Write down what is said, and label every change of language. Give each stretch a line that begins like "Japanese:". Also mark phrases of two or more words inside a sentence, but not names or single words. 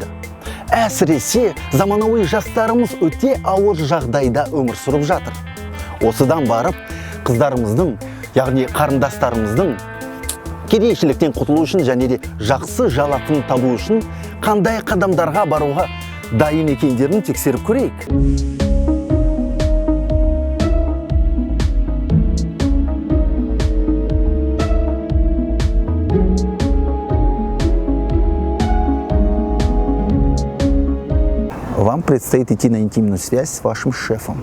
Kazakh: Әсіресе заманауи жастарымыз өте ауыр жағдайда өмір сүріп жатыр. Осыдан барып қыздарымыздың, яғни қарындастарымыздың кедейшіліктен құтылу үшін және де жақсы жалақыны табу үшін қандай қадамдарға баруға дайын екендерін тексеріп көрейік.
Russian: Вам предстоит идти на интимную связь с вашим шефом.